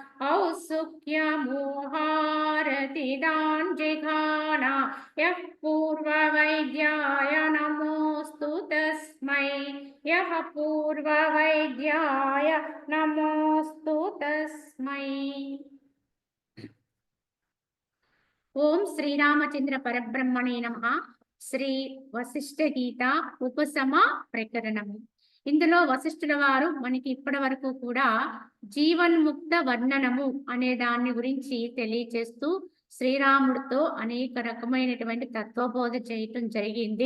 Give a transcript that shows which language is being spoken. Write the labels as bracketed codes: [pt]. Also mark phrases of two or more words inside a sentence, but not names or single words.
[sa] औत्सुक्यमोहारतिदान् जिघाना यः पूर्ववैद्याय नमोऽस्तु तस्मै यः पूर्ववैद्याय नमोऽस्तु तस्मै। ओम श्रीरामचंद्र परब्रह्मणे नमः। [te] శ్రీ వశిష్ఠ గీత ఉపశమ ప్రకరణము. ఇందులో వశిష్ఠుల వారు మనకి ఇప్పటి వరకు కూడా జీవన్ముక్త వర్ణనము అనే దాన్ని గురించి తెలియచేస్తూ శ్రీరాముడితో అనేక రకమైనటువంటి తత్వబోధ చేయటం జరిగింది.